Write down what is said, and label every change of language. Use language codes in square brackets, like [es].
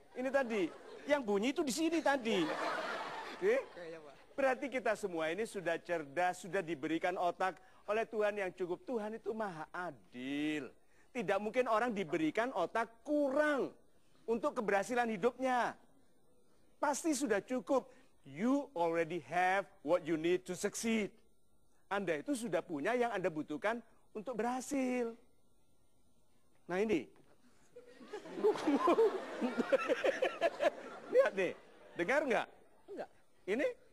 [id] Ini tadi, yang bunyi itu di sini tadi. Oke? Berarti kita semua ini sudah cerdas, sudah diberikan otak oleh Tuhan yang cukup. Tuhan itu maha adil. Tidak mungkin orang diberikan otak kurang untuk keberhasilan hidupnya. Pasti sudah cukup. [en] You already have what you need to succeed. [id] Anda itu sudah punya yang Anda butuhkan untuk berhasil. Nah ini. Lihat nih, dengar nggak? Enggak. Ini?